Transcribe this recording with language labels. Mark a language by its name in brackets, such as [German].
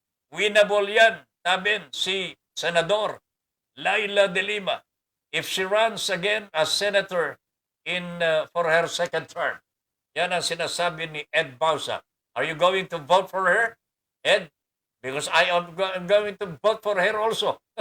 [English] Winnable [Filipino] yan, sabi si [English] Senador Laila de Lima if she runs again as senator for her second term. [Filipino] Yan ang sinasabi ni Ed Bausa. [English] Are you going to vote for her, Ed? Because I am going to vote for her also.